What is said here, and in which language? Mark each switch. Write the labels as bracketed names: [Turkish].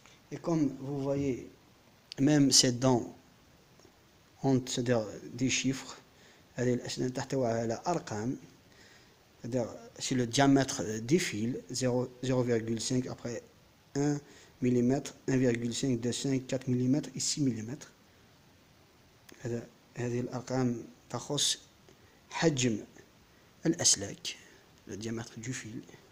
[French] Et comme vous voyez, même ces dents ont, c'est-à-dire des chiffres. [Arabic] هذه الأسنان تحتوي على أرقام. [French] C'est le diamètre des fils, 0,5, après 1 mm, 1,5, 2,5, 4 mm et 6 mm. [Arabic] هذه الأرقام تخص حجم الأسلاك, [French] le diamètre du fil.